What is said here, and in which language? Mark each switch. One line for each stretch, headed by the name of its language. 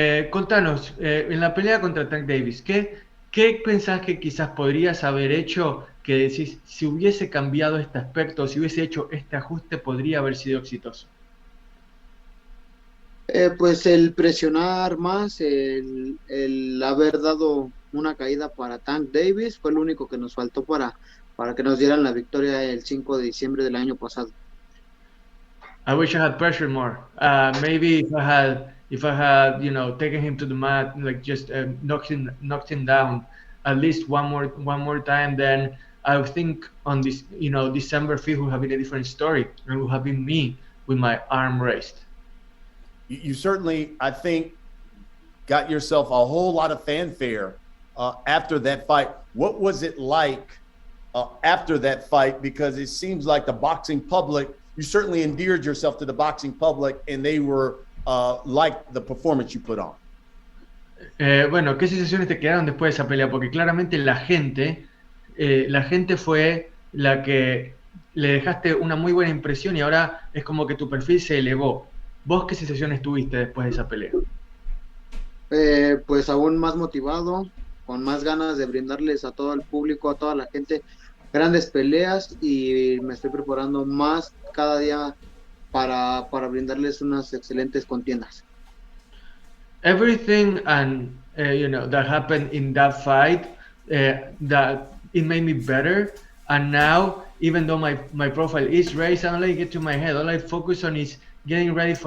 Spanish: Contanos, en la pelea contra Tank Davis, ¿qué pensás que quizás podrías haber hecho que decís, si hubiese cambiado este aspecto, si hubiese hecho este ajuste, podría haber sido exitoso? Pues el presionar más, el haber dado una caída para Tank Davis fue lo único que nos faltó para que nos dieran la victoria el 5 de diciembre del año pasado.
English: I wish I had pressured more. Maybe if I had, taken him to the mat, like just knocked him down at least one more time, then I think on this, December 5th would have been a different story, and it would have been me with my arm raised. You certainly, I think, got yourself a whole lot of fanfare after that fight. What was it like after that fight? Because it seems like the boxing public, you certainly endeared yourself to the boxing public, and they were like the performance you put on.
Spanish: Bueno, ¿qué sensaciones te quedaron después de esa pelea? Porque claramente la gente fue la que le dejaste una muy buena impresión y ahora es como que tu perfil se elevó. ¿Vos qué sensaciones tuviste después de esa pelea? Pues aún más motivado, con más ganas de brindarles a todo el público, a toda la gente, grandes peleas y me estoy preparando más cada día para brindarles unas excelentes contiendas.
English: Everything and that happened in that fight, that it made me better. And now, even though my profile is raised, I don't let it get to my head. All I focus on is getting ready for